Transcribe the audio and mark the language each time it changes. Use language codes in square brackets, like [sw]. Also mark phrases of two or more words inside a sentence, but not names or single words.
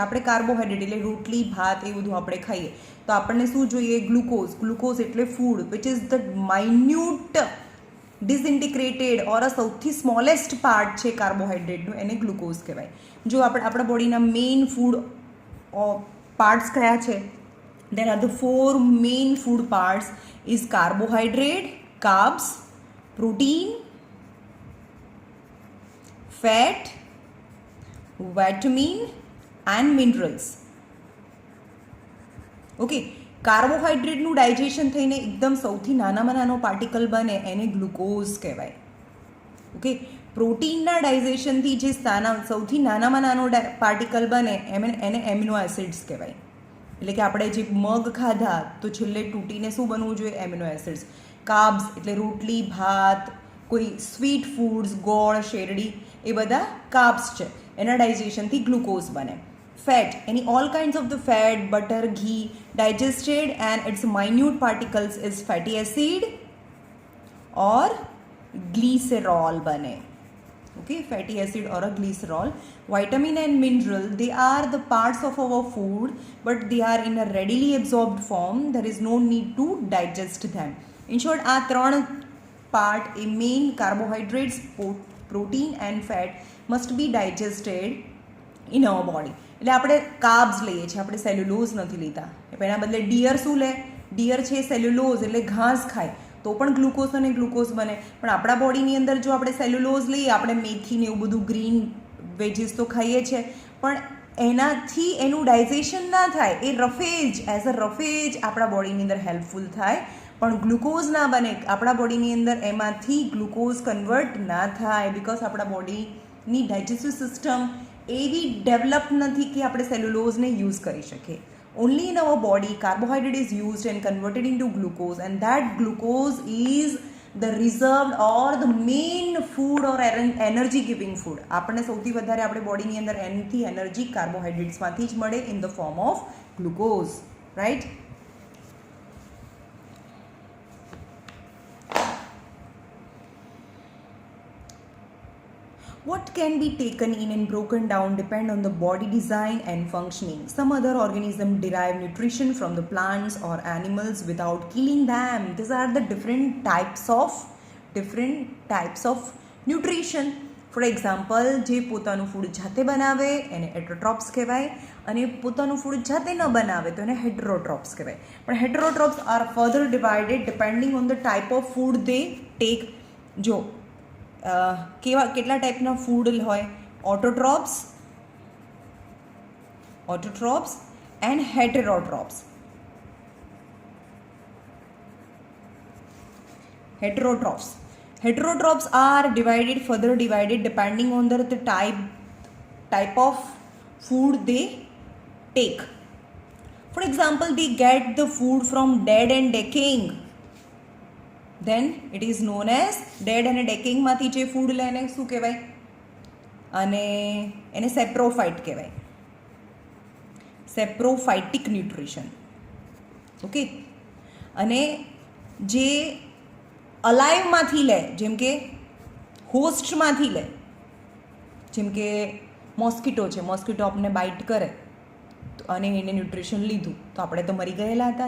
[gu] આપણે કાર્બોહાઈડ્રેટ એટલે રોટલી, ભાત એ બધું આપણે ખાઈએ તો આપણને શું જોઈએ? ગ્લુકોઝ એટલે [en] food which is the minute disintegrated or [gu] સૌથી [en] smallest part [gu] છે કાર્બોહાઈડ્રેટનું, એને ગ્લુકોઝ કહેવાય. જો આપણા બોડીના મેઇન ફૂડ પાર્ટ્સ કયા છે? [en] There are the 4 main food parts is carbohydrate, carbs, protein, fat, vitamin and minerals. [gu] Okay, કાર્બોહાઈડ્રેટનું ડાયજેશન થઈને એકદમ સૌથી નાનામાં નાનો પાર્ટિકલ બને એને ગ્લુકોઝ કહેવાય. ઓકે, પ્રોટીનના ડાયજેશનથી જે સૌથી નાનામાં નાનો પાર્ટિકલ બને એને [en] amino acids [gu] કહેવાય. એટલે કે આપણે જે મગ ખાધા તો છેલ્લે તૂટીને શું બનવું જોઈએ? [en] amino acids. [gu] કાર્બ્સ એટલે રોટલી, ભાત, કોઈ [en] sweet foods, [gu] ગોળ, શેરડી, એ બધા કાર્બ્સ છે, એના ડાયજેશનથી ગ્લુકોઝ બને. [en] fat, any all kinds of the fat, butter, ghee digested and its minute particles is fatty acid or glycerol બને. Okay, fatty acid or a glycerol. Vitamin and mineral, they are the parts of our food, but they are in a readily absorbed form. There is no need to digest them. In short, આ 3 part, a main carbohydrates, protein and fat must be digested in our body. [gu] એટલે આપણે કાર્બ્સ લઈએ છીએ, આપણે સેલ્યુલોઝ નથી લેતા. એના બદલે ડિયર શું લે? ડિયર છે સેલ્યુલોઝ, એટલે ઘાસ ખાય તો પણ ગ્લુકોઝ અને ગ્લુકોઝ બને. પણ આપણા બોડીની અંદર જો આપણે સેલ્યુલોઝ લઈએ, આપણે મેથીને એવું બધું [en] green veggies [gu] તો ખાઈએ છીએ, પણ એનાથી એનું ડાયજેશન ના થાય. એ રફેજ, [en] as a roughage [gu] આપણા બોડીની અંદર હેલ્પફુલ થાય, પણ ગ્લુકોઝ ના બને. આપણા બોડીની અંદર એમાંથી ગ્લુકોઝ કન્વર્ટ ના થાય, બિકોઝ આપણા બોડીની [en] digestive system [gu] એવી ડેવલપ નથી કે આપણે સેલ્યુલોઝને યુઝ કરી શકીએ. [en] Only in our body carbohydrate is used and converted into glucose, and that glucose is the reserved or the main food or energy giving food. [gu] આપણને સૌથી વધારે આપણે બોડીની અંદર એનથી એનર્જી કાર્બોહાઈડ્રેટ્સમાંથી જ મળે [en] in the form of glucose, right? What can be taken in and broken down depend on the body design and functioning. Some other organisms derive nutrition from the plants or animals without killing them. These are the different types of nutrition. For example, [gu] જે પોતાનું ફૂડ જાતે બનાવે એને એટોટ્રોપ્સ કહેવાય, અને પોતાનું ફૂડ જાતે ન બનાવે તો એને હેટરોટ્રોપ્સ કહેવાય. [en] પણ heterotrophs are further divided depending on the type of food they take. [gu] જો કેટલા ટાઈપના ફૂડ હોય? [en] autotrophs and heterotrophs. Heterotrophs are further divided depending on the type of food they take. For example, they get the food from dead and decaying. Then it is known as dead and decaying [gu] માંથી જે ફૂડ લે એને શું કહેવાય? અને એને સેપ્રોફાઇટ કહેવાય, [en] saprophytic nutrition. [gu] ઓકે, અને જે અલાઇવમાંથી લે, જેમ કે હોસ્ટમાંથી લે, જેમ કે મોસ્કીટો છે, મોસ્કીટો આપણને બાઇટ કરે અને એને ન્યુટ્રિશન લીધું તો આપણે તો મરી ગયેલા હતા?